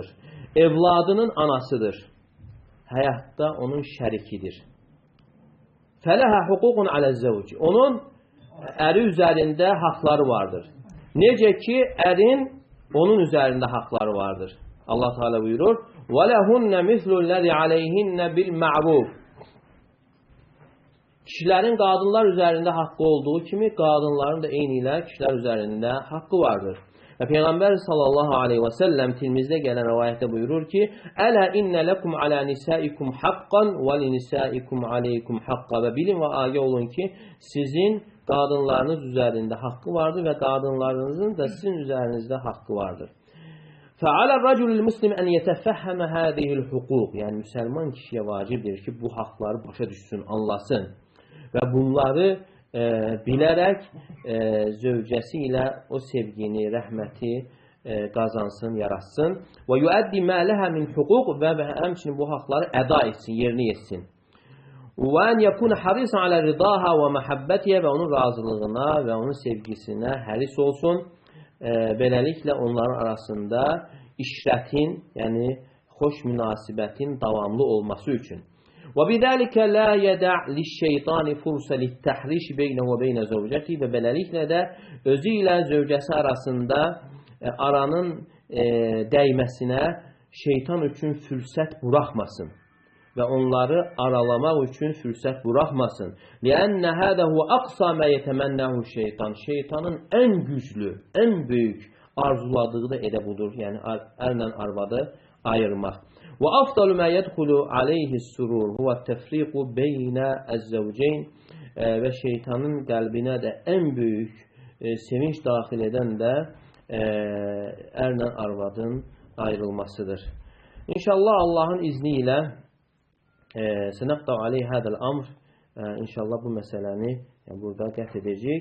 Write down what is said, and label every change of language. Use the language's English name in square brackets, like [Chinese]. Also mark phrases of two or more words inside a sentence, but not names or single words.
[Azerbaijani] Evladının anasıdır. Həyatda onun şərikidir. [Arabic] فلها حقوق على الزوج. [Azerbaijani] Onun əri üzərində haqları vardır. Necə ki, ərin onun üzərində haqları vardır. Allah Teala buyurur: [Arabic] وَلَهُنَّ مِثْلُ الَّذِي عَلَيْهِنَّ بِالْمَعْرُوفِ [Azerbaijani] Kişilərin qadınlar üzərində haqqı olduğu kimi, qadınların da eyni ilə kişilər üzərində haqqı vardır. Və Peyğəmbər [Arabic] صلى الله عليه وسلم [Azerbaijani] Tirmizdə gələn rəvayətdə buyurur ki: [Arabic] ألا إن لكم على نسائكم حقا ولنسائكم عليكم حقا [Azerbaijani] və bilin və agah olun ki, sizin qadınlarınız üzərində haqqı vardır və qadınlarınızın da sizin üzərinizdə haqqı vardır. [Arabic] فَعَلَى الرَّجُلِ الْمُسْلِمِ أَنْ يَتَفَهَّمَ هَذِهِ الْحُقُوقِ [Azerbaijani] Yəni, müsəlman kişiyə vacibdir ki, bu haqları başa düşsün, anlasın və bunları bilərək zövcəsi ilə o sevgini, rəhməti qazansın, yaratsın. [Arabic] وَيُؤَدِّ مَا لَهَا مِنْ حُقُوقِ [Azerbaijani] Və həmçinin bu haqları əda etsin, yerinə yetsin. [Arabic] وَاَنْ يَكُونَ حَرِيصًا عَلَى رِضَاهَا وَمَحَبَّتِهَا [Azerbaijani] Və onun razılığına və onun sevgisinə həris olsun. Beləliklə onların arasında işrətin, yəni xoş münasibətin davamlı olması üçün. [Arabic] وَبِذَٰلِكَ لَا يَدَعْ لِلشَّيْطَانِ فُرْسَ لِلتَّحْرِشِ بَيْنَهُ وَبَيْنَ زَوْجَتِهِ [Azerbaijani] Və beləliklə də özü ilə zövcəsi arasında aranın dəyməsinə şeytan üçün fürsət buraxmasın və onları aralamaq üçün fürsət buraxmasın. [Arabic] لِأَنَّ هَذَا هُوَ أَقْصَى مَا يَتَمَنَّهُ şeytan. [Azerbaijani] Şeytanın ən güclü, ən böyük arzuladığı da elə budur. Yəni ərlə arvadı ayırmaq. [Arabic] وَأَفْضَلُ مَا يَدْخُلُ عَلَيْهِ السُّرُورُ هُوَ التَّفْرِيقُ بَيْنَ الزَّوْجَيْنِ [Azerbaijani] Və şeytanın qəlbinə də ən böyük sevinç daxil edən də ərlə arvadın ayrılmasıdır. İnşallah Allahın izni ilə [Arabic] سنتحدث عليه هذا الأمر [Azerbaijani] İnşallah bu məsələni burada qət edəcək.